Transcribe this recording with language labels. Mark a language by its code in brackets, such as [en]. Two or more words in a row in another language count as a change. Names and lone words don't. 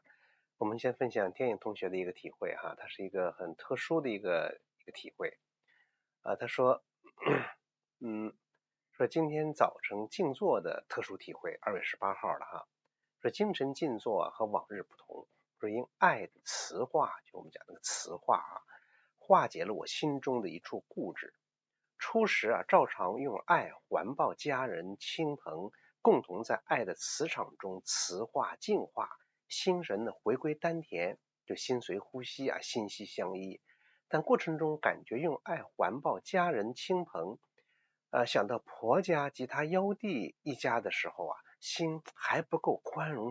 [zh] 我們先分享天影同学的一個體會哈，它是一個很特殊的一個體会他說说今天早晨静坐的特殊体会，2月18號了哈。说精神靜坐和往日不同，說因愛的磁化，就我們講那個磁化化解了我心中的一處固執。初時照常用愛環抱家人親朋，共同在愛的磁場中磁化淨化，心神回歸丹田，就心隨呼吸心息相依。但過程中感覺用愛環抱家人親朋，想到婆家及他幺弟一家的時候心還不夠寬容